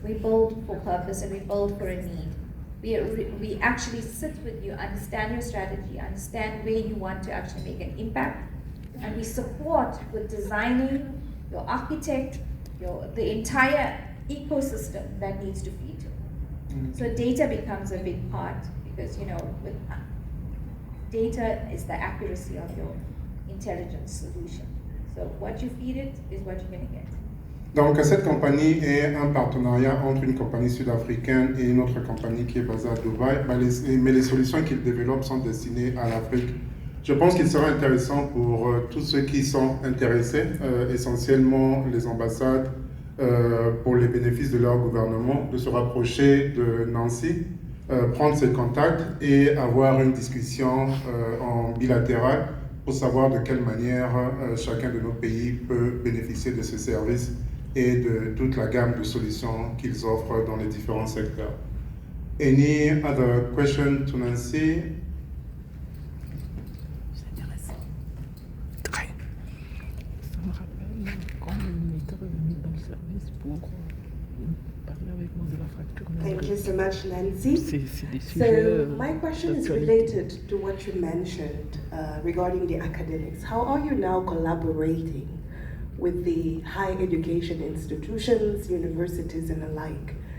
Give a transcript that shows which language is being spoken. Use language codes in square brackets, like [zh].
[en] We build for purpose, and we build for a need. We actually sit with you, understand your strategy, understand where you want to actually make an impact, and we support with designing your architect, the entire ecosystem that needs to feed you. Mm-hmm. So data becomes a big part, because with data is the accuracy of your intelligence solution. So what you feed it is what you're going to get. [fr] Donc cette compagnie est un partenariat entre une compagnie sud-africaine et une autre compagnie qui est basée à Dubaï, mais les solutions qu'ils développent sont destinées à l'Afrique. Je pense qu'il sera intéressant pour tous ceux qui sont intéressés, essentiellement les ambassades, pour les bénéfices de leur gouvernement, de se rapprocher de Nancy, prendre ses contacts et avoir une discussion en bilatéral pour savoir de quelle manière chacun de nos pays peut bénéficier de ce service et de toute la gamme de solutions qu'ils offrent dans les différents secteurs. [en] Any other question to Nancy? [fr] C'est intéressant. Très. Ça me rappelle quand on était revenu dans le service pour parler avec moi de la fracture. [en] Thank you so much, Nancy. [fr] C'est des sujets. [en] So my question is [fr] d'actualité. [en] related to what you mentioned regarding the academics. How are you now collaborating with the higher education institutions, universities, and alike?